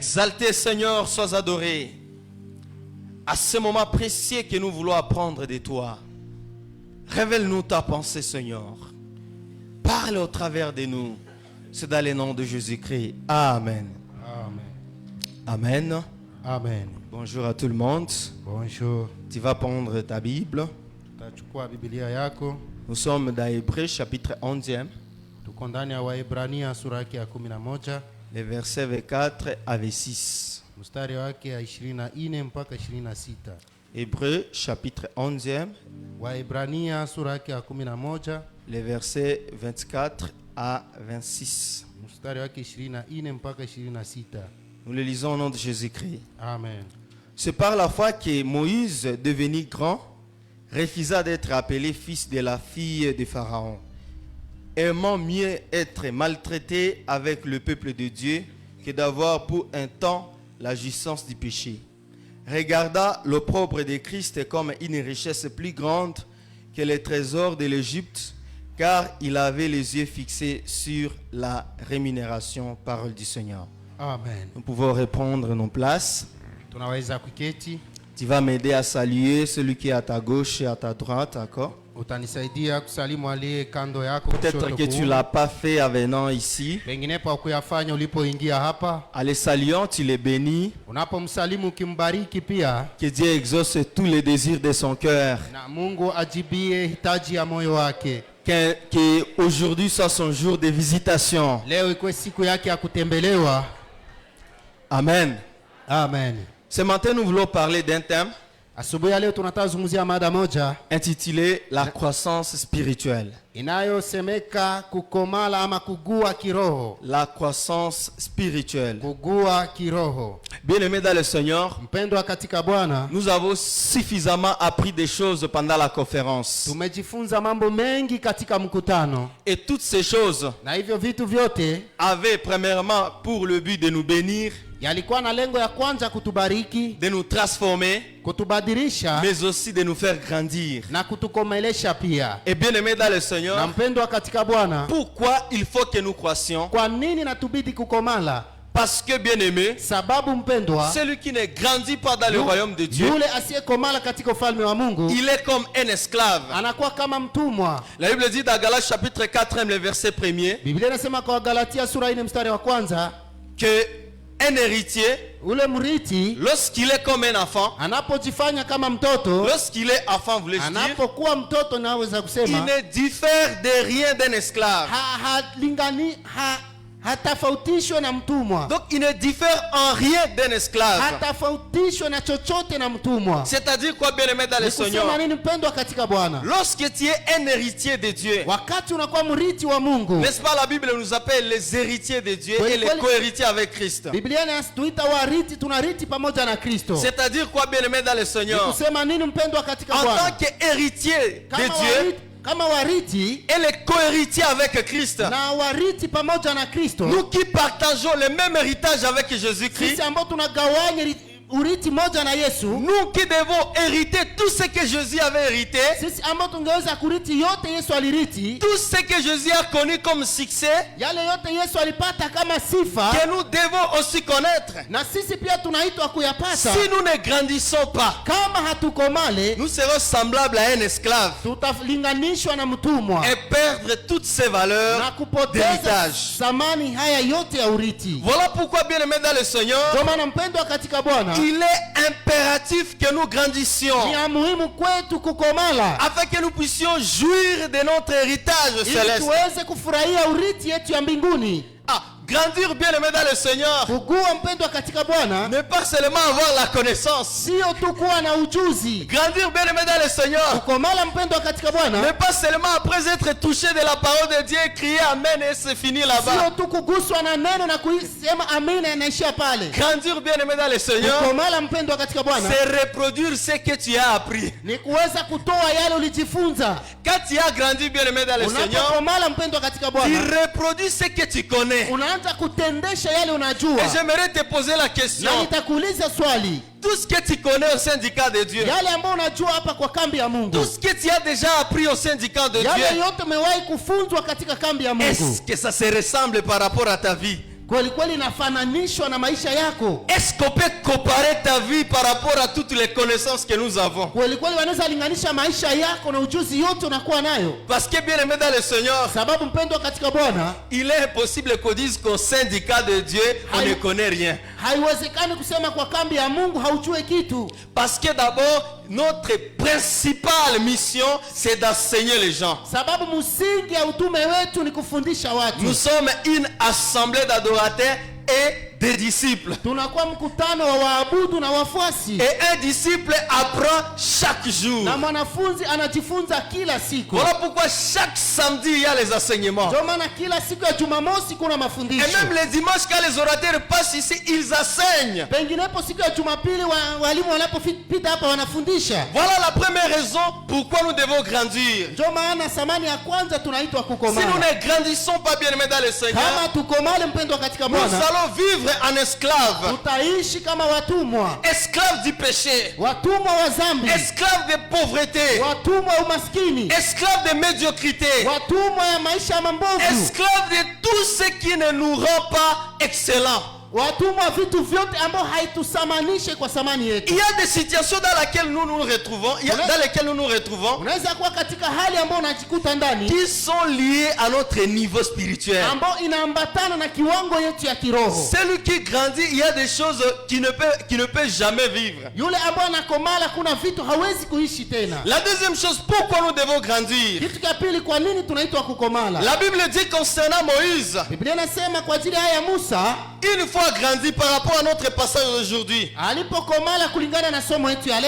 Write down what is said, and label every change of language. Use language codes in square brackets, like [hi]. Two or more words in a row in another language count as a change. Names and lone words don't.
[fr] exalté, Seigneur, sois adoré. À ce moment précieux que nous voulons apprendre de toi, révèle-nous ta pensée, Seigneur. Parle au travers de nous. C'est dans le nom de Jésus-Christ. Amen. Amen. Amen. Amen. Bonjour à tout le monde. Bonjour. Tu vas prendre ta Bible. [sw] Utachukua Biblia yako. [fr] Nous sommes dans Hébreux chapitre 11e. [sw] Tuko ndani ya Waebrania sura yake ya 11, [fr] Les versets 24 à 26. [sw] mstari wake ya 24 mpaka 26. [fr] Hébreux chapitre 11e. [sw] Waebrania sura yake ya 11, [fr] Les versets 24 à 26. [sw] mstari wake 24 mpaka 26. [fr] Nous le lisons au nom de Jésus-Christ. Amen. C'est par la foi que Moïse, devenu grand, refusa d'être appelé fils de la fille de Pharaon, aimant mieux être maltraité avec le peuple de Dieu que d'avoir pour un temps la jouissance du péché. Regarda l'opprobre de Christ comme une richesse plus grande que les trésors de l'Égypte, car il avait les yeux fixés sur la rémunération. Parole du Seigneur. Amen. Nous pouvons reprendre nos places. [sw] Tunaweza kuketi. [fr] Tu vas m'aider à saluer celui qui est à ta gauche et à ta droite, d'accord? [sw] Utanisaidia kusalimu aliye kando yako. [fr] Peut-être que tu ne l'as pas fait en venant ici. [sw] Pengine pa kuyafanya ulipoingia hapa. [fr] En les saluant, tu les bénis. [sw] Unapomsalimu ukimbariki pia. [fr] Que Dieu exauce tous les désirs de son cœur. [sw] Na Mungu ajibie hitaji ya moyo wake. [fr] Que aujourd'hui soit son jour de visitation. [sw] Leo ikuwe siku yake ya kutembelewa. Amen. Amen. [fr] Ce matin, nous voulons parler d'un thème [sw] Asubuhi ya leo tunataka zungumzia mada moja [fr] intitulé la croissance spirituelle. [sw] inayosemeka kukomala ama kugua kiroho. [fr] La croissance spirituelle. [sw] Kugua kiroho. [fr] Bien-aimés dans le Seigneur, [sw] Mpendwa katika Bwana, [fr] nous avons suffisamment appris des choses pendant la conférence. [sw] tumejifunza mambo mengi katika mkutano. [fr] Et toutes ces choses [sw] Na hivyo vitu vyote [fr] avaient premièrement pour le but de nous bénir, [sw] yalikuwa na lengo ya kwanza kutubariki, [fr] de nous transformer, [sw] kutubadilisha [fr] mais aussi de nous faire grandir. [sw] na kutukomelesha pia. [fr] Et bien-aimés dans le [sw] Na [fr] Seigneur, [sw] mpendwa katika Bwana, [fr] pourquoi il faut que nous croissions? [sw] kwa nini natubidi kukomala? [fr] Parce que, bien-aimés, [sw] Sababu mpendwa, [fr] celui qui ne grandit pas dans le royaume de Dieu, [sw] yule asiyekomala katika ufalme wa Mungu [fr] il est comme un esclave. [sw] anakuwa kama mtumwa. [fr] La Bible dit dans Galates chapitre 4, le verset 1er, [sw] Biblia inasema kwa Galatia sura 4 mstari wa kwanza, [fr] que un héritier, [sw] ule mrithi [fr] lorsqu'il est comme un enfant, [sw] anapojifanya kama mtoto, [fr] lorsqu'il est enfant, voulais-je dire, [sw] anapokuwa mtoto naweza [fr] il [sw] kusema [fr] ne diffère de rien d'un esclave. [sw] hatafautishwe na mtumwa. [fr] Donc il ne diffère en rien d'un esclave. [sw] Hatafautishwe na chochote na mtumwa. [fr] C'est-à-dire quoi, bien-aimé dans le Seigneur? [sw] Kusema nini mpendwa katika Bwana? [fr] Lorsque tu es un héritier de Dieu, [sw] Wakati unakuwa mrithi wa Mungu, [fr] n'est-ce pas, la Bible nous appelle les héritiers de Dieu Oui, et les oui. co-héritiers avec Christ. [sw] Biblia inatuita warithi, tunarithi pamoja na Kristo. [fr] C'est-à-dire quoi, bien-aimé dans le Seigneur? [sw] Kusema nini mpendwa katika [fr] En [sw] Bwana? [fr] tant qu'héritier de Dieu [sw] Kama warithi [fr] et les co-héritiers avec Christ, [sw] na warithi pamoja na Kristo, [fr] nous qui partageons le même héritage avec Jésus-Christ, [sw] sisi ambao tunagawanya urithi moja na Yesu, [fr] nous qui devons hériter tout ce que Jésus avait hérité, [sw] sisi ambao tungeweza kurithi yote Yesu alirithi, [fr] tout ce que Jésus a connu comme succès, [sw] yale yote Yesu alipata kama sifa, [fr] que nous devons aussi connaître. [sw] na sisi pia tunaitwa kuyapata. [fr] Si nous ne grandissons pas, [sw] Kama hatukomale, [fr] nous serons semblables à un esclave [sw] tutalinganishwa na mtumwa [fr] et perdre toutes ces valeurs [sw] na kupoteza [fr] d'héritage. [sw] thamani haya yote ya urithi. [fr] Voilà pourquoi, bien-aimé dans le Seigneur, [sw] Kwa maana mpendwa katika Bwana, [fr] il est impératif que nous grandissions [sw] ni ya muhimu kwetu kukomala [fr] afin que nous puissions jouir de notre héritage [sw] ili [fr] céleste. [sw] tuweze kufurahia urithi yetu ya mbinguni. [fr] Grandir, bien-aimé dans le Seigneur, [sw] Kukua mpendwa katika Bwana [fr] ne pas seulement avoir la connaissance. [sw] sio tu kuwa na ujuzi. [fr] Grandir, bien-aimé dans le Seigneur, [sw] Kukomala mpendwa katika [fr] ne [sw] Bwana [fr] pas seulement après être touché de la parole de Dieu crier Amen et c'est fini là-bas. [sw] sio tu kuguswa na neno na kusema amina inaishia pale. [fr] Grandir, bien-aimé dans le Seigneur, [sw] Kukomala mpendwa katika Bwana [fr] c'est reproduire ce que tu as appris. [sw] ni kuweza kutoa yale ulijifunza. [fr] Quand tu as grandi, bien-aimé dans le Seigneur, [sw] Unapokomala mpendwa katika [fr] tu [sw] Bwana, [fr] reproduis ce que tu connais. [sw] unaanza kutendesha yale unajua. [fr] Et j'aimerais te poser la question. [sw] Na nitakuuliza swali, [fr] Tout ce que tu connais au syndicat de Dieu, [sw] yale ambayo unajua hapa kwa kambi ya Mungu, [fr] tout ce que tu as déjà appris au syndicat de [sw] yale [fr] Dieu, [sw] yote umewahi kufunzwa katika kambi ya [fr] est-ce [sw] Mungu, [fr] que ça se ressemble par rapport à ta vie? [sw] kweli kweli inafananishwa na maisha yako? [fr] Est-ce qu'on peut comparer ta vie par rapport à toutes les connaissances que nous avons? [sw] Kweli kweli wanaweza linganisha maisha yako na ujuzi yote unakuwa nayo? [fr] Parce que bien aimé dans le Seigneur, [sw] Sababu mpendwa katika Bwana, [fr] il est impossible qu'on dise qu'au syndicat de Dieu, on ne connaît rien. [sw] haiwezekani kusema kwa kambi ya Mungu haujue kitu. [fr] Parce que d'abord, notre principale mission, c'est d'enseigner les gens. [sw] Sababu msingi ya utume wetu ni kufundisha watu. [fr] Nous sommes une assemblée d'adorateurs et des disciples. [sw] Tunakuwa mkutano wa waabudu na wafuasi. [fr] Et un disciple apprend chaque jour. [sw] Na mwanafunzi anajifunza kila siku. [fr] Voilà pourquoi chaque samedi, il y a les enseignements. [sw] Ndio maana kila siku ya Jumamosi kuna mafundisho. [fr] Et même les dimanches, quand les orateurs passent ici, ils enseignent. [sw] Penginepo siku ya Jumapili walimu wanapopita hapa wanafundisha. [fr] Voilà la première raison pourquoi nous devons grandir. [sw] Ndio maana samani ya kwanza tunaitwa [fr] Si [sw] kukomala. [fr] nous ne grandissons pas bien aimés dans le Seigneur, [sw] Kama tukomale mpendwa katika [fr] nous [sw] Bwana, [fr] allons vivre en esclaves. [sw] tutaishi kama watumwa. [fr] Esclaves du péché. [sw] Watumwa wa dhambi. [fr] Esclaves de pauvreté. [sw] Watumwa wa umaskini. [fr] Esclaves de médiocrité. [sw] Watumwa ya maisha ya mambovu. [fr] Esclaves de tout ce qui ne nous rend pas excellents. [sw] Watumwa vitu vyote ambao haitusamanishe kwa samani yetu. [fr] Il y a des situations dans lesquelles nous nous retrouvons, [sw] Unaweza kuwa katika hali ambayo unajikuta ndani [fr] qui sont liées à notre niveau spirituel. [sw] ambao inaambatana na kiwango yetu ya kiroho. [fr] Celui qui grandit, il y a des choses qui ne peut jamais vivre. [sw] Yule ambaye anakomala kuna vitu hawezi kuishi tena. [fr] La deuxième chose, pourquoi nous devons grandir? [sw] Kitu cha pili, kwa nini tunaitwa kukomala? [fr] La Bible dit concernant Moïse, [sw] Biblia inasema kwa ajili ya Musa, [fr] une fois grandi par rapport à notre passage d'aujourd'hui, [sw] alipokomala kulingana na somo yetu ya leo,